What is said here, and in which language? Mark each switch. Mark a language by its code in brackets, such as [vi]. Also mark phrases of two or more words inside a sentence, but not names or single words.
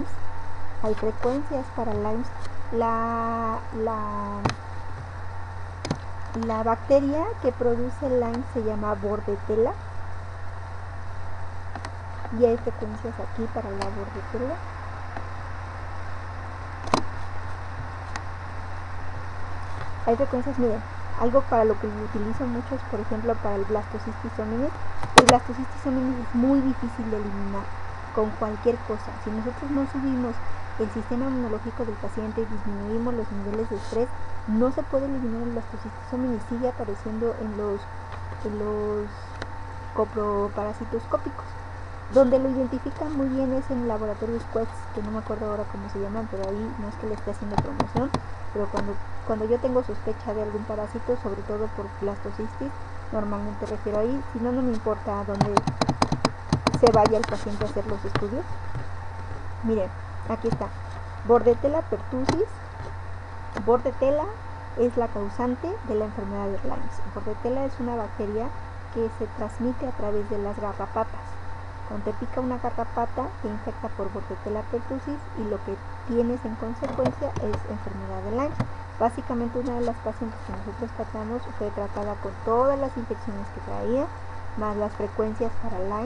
[es] Hay frecuencias para Lyme. La bacteria que produce Lyme se llama Bordetella. Y hay frecuencias aquí para la Bordetella. Hay frecuencias, miren, algo para lo que lo utilizo mucho es, por ejemplo, para el Blastocystis hominis. El Blastocystis hominis es muy difícil de eliminar con cualquier cosa. Si nosotros no subimos el sistema inmunológico del paciente y disminuimos los niveles de estrés, no se puede eliminar el Blastocystis hominis. Sigue apareciendo en los coproparasitoscópicos. Donde lo identifican muy bien es en laboratorios Quest, que no me acuerdo ahora cómo se llaman, pero ahí no es que le esté haciendo promoción, pero cuando yo tengo sospecha de algún parásito, sobre todo por blastocystis, normalmente refiero ahí. Si no, no me importa a dónde se vaya el paciente a hacer los estudios. Miren, aquí está, Bordetella pertussis. Bordetella es la causante de la enfermedad de Lyme. Bordetella es una bacteria que se transmite a través de las garrapatas. Cuando te pica una garrapata, te infecta por Bordetella pertussis y lo que tienes en consecuencia es enfermedad de Lyme. Básicamente una de las pacientes que nosotros tratamos fue tratada con todas las infecciones que traía, más las frecuencias para Lyme.